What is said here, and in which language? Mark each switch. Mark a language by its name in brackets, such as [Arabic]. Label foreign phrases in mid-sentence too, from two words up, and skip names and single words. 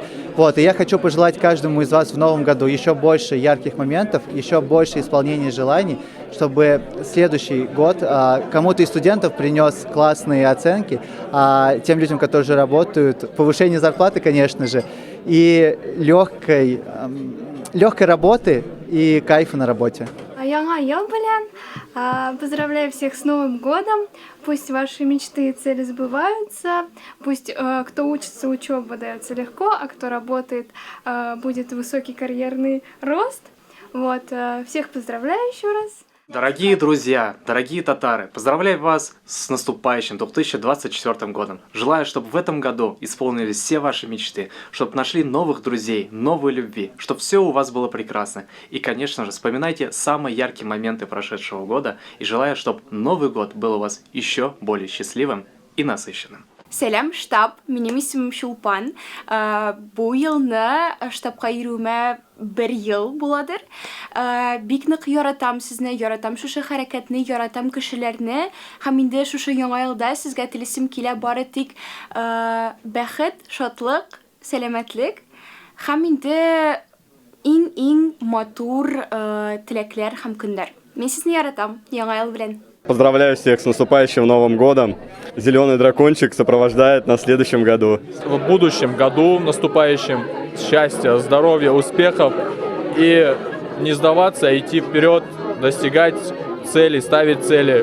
[Russian] И я хочу пожелать каждому из вас в Новом году еще больше ярких моментов, еще больше исполнения желаний, чтобы следующий год кому-то из студентов принес классные оценки, а тем людям, которые уже работают, повышение зарплаты, конечно же, и легкой работы и кайфа на работе. [Tatar] Яңа ел белән, [Russian] поздравляю всех с Новым годом. Пусть ваши мечты и цели сбываются. Пусть кто учится, учеба дается легко, а кто работает, будет высокий карьерный рост. Всех поздравляю еще раз. Дорогие друзья, дорогие татары, поздравляю вас с наступающим 2024 годом. Желаю, чтобы в этом году исполнились все ваши мечты, чтобы нашли новых друзей, новой любви, чтобы все у вас было прекрасно. И, конечно же, вспоминайте самые яркие моменты прошедшего года и желаю, чтобы Новый год был у вас еще более счастливым и насыщенным. [Tatar] Сәлам, штаб. Минем исемем Шулпан. Бу елны штабка йөрүемә 1 ел буладыр. Бик нык яратам сезне, яратам шушы хәрәкәтне, яратам кешеләрне. Һәм инде шушы яңа елда сезгә телисем килә бары тик бәхет, шатлык, сәламәтлек. Һәм инде иң матур теләкләр һәм көннәр. Мин сезне яратам яңа ел белән. [Russian] Поздравляю всех с наступающим Новым годом. Зеленый дракончик сопровождает нас в следующем году. В будущем году, наступающем, счастья, здоровья, успехов и не сдаваться, а идти вперед, достигать целей, ставить цели.